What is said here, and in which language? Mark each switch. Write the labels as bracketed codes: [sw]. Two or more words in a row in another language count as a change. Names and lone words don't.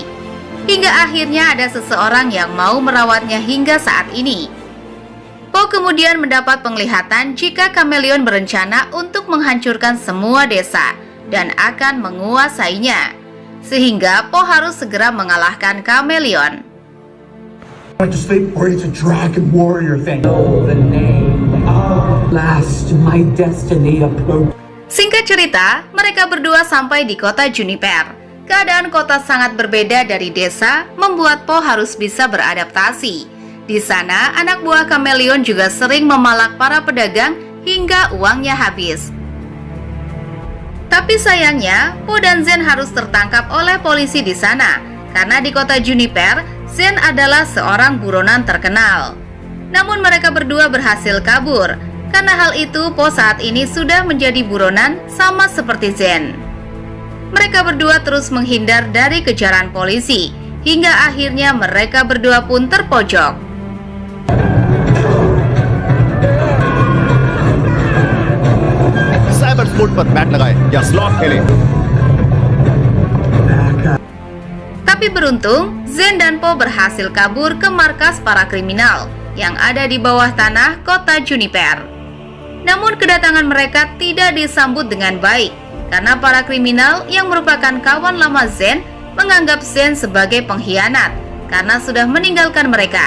[id] Hingga akhirnya ada seseorang yang mau merawatnya hingga saat ini. Po kemudian mendapat penglihatan jika Chameleon berencana untuk menghancurkan semua desa dan akan menguasainya. Sehingga Po harus segera mengalahkan Chameleon. [en] Went to sleep, or it's a dragon warrior thing. Know the name. Last, my destiny approached. [id] Singkat cerita, mereka berdua sampai di kota Juniper. Keadaan kota sangat berbeda dari desa, membuat Po harus bisa beradaptasi. Di sana, anak buah Chameleon juga sering memalak para pedagang hingga uangnya habis. Tapi sayangnya, Po dan Zen harus tertangkap oleh polisi di sana, karena di kota Juniper, Zen adalah seorang buronan terkenal. Namun mereka berdua berhasil kabur. Karena hal itu, Po saat ini sudah menjadi buronan sama seperti Zen. Mereka berdua terus menghindar dari kejaran polisi, hingga akhirnya mereka berdua pun terpojok. [en] cyber sport [hi] पर बैट लगाए या स्लॉट खेले। [id] Tapi beruntung, Zen dan Po berhasil kabur ke markas para kriminal yang ada di bawah tanah kota Juniper. Namun kedatangan mereka tidak disambut dengan baik karena para kriminal yang merupakan kawan lama Zen menganggap Zen sebagai pengkhianat karena sudah meninggalkan mereka.